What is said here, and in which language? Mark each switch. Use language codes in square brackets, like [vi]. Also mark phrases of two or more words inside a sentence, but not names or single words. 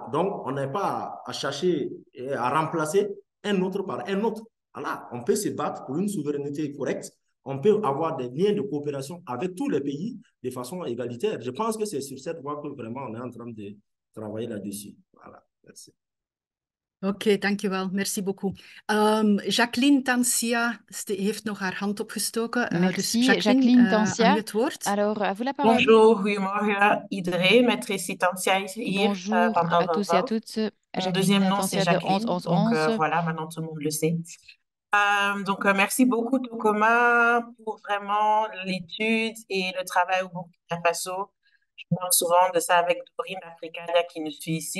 [fr] Donc, on n'est pas à chercher et à remplacer un autre par un autre. Voilà. On peut se battre pour une souveraineté correcte. On peut avoir des liens de coopération avec tous les pays de façon égalitaire. Je pense que c'est sur cette voie que vraiment on est en train de travailler là-dessus. Voilà. Merci. [nl] Oké, dankjewel. [fr] Merci beaucoup. [nl] Jacqueline Tansia heeft nog haar hand opgestoken. [fr] Merci, [nl] dus Jacqueline aan u Tansia. het woord. [fr] Alors, à vous la parole. Bonjour, [nl] goedemorgen iedereen. Met Tracy Tansia hier [fr] Bonjour [nl] van [fr] à tous et à 1111. toutes. Mon deuxième Jacqueline nom, c'est Tansia de Jacqueline. 11 Donc 11 voilà, maintenant tout le monde le sait. Merci beaucoup Tokoma pour vraiment l'étude et le travail au Burkina Faso. Je parle souvent de ça avec Dorine Africania qui nous suit ici.